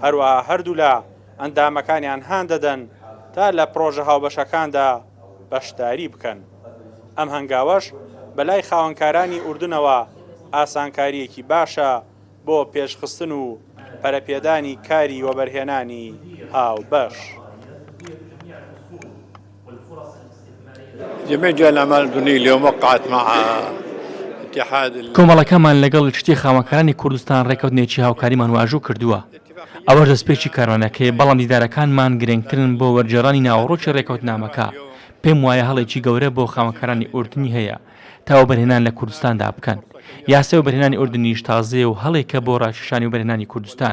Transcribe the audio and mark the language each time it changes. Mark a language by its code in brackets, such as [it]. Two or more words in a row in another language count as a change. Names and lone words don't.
[ckb] هەروەها هەردوو لە ئەندامەکانیان هان دەدەن تا لە پرۆژە هاوبەشەکاندا بەشداری بکەن. ئەم هەنگاوەش بەلای خاوەنکارانی ئوردنەوە ئاسانکاریەکی باشە بۆ پێشخستن و پەرەپێدانی کاری وەبەرهێنانی هاوبەش. [ar] جميع جهات الأعمال الدولية اليوم وقعت مع اتحاد [ckb] کۆمەڵەکەمان لەگەڵ شتی خاوەنکارانی کوردستان ڕێکەوتنێکی هاوکاریمان واژوو کردووە. ئەوەش دەستپێکی کارمانەکەی بەڵام دیدارەکانمان گرنگترن بۆ وەرجێڕانی ناوەڕۆکی ڕێکەوتنامەکە. پێم وایە هەڵێکی گەورە بۆ خاوەنکارانی ئوردنی هەیە تا وەبەرهێنان لە کوردستاندا بکەن. یاسای وەبەرهێنانی ئوردنیش تازەیە و هەڵێکە بۆ ڕاشێشانی وەبەرهێنانی کوردستان.